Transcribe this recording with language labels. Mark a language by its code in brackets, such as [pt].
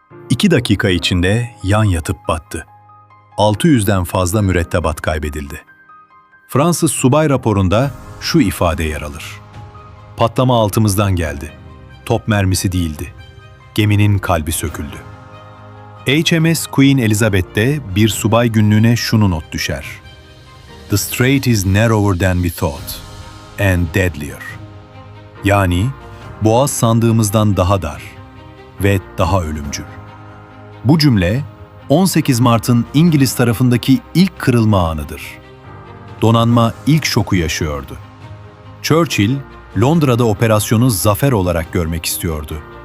[tr] 2 dakika içinde yan yatıp battı. 600'den fazla mürettebat kaybedildi. Fransız subay raporunda şu ifade yer alır. Patlama altımızdan geldi. Top mermisi değildi. Geminin kalbi söküldü. HMS Queen Elizabeth'te bir subay günlüğüne şunu not düşer. [en] The strait is narrower than we thought and deadlier. [tr] Yani boğaz sandığımızdan daha dar ve daha ölümcül. Bu cümle 18 Mart'ın İngiliz tarafındaki ilk kırılma anıdır. Donanma ilk şoku yaşıyordu. Churchill, Londra'da operasyonu zafer olarak görmek istiyordu.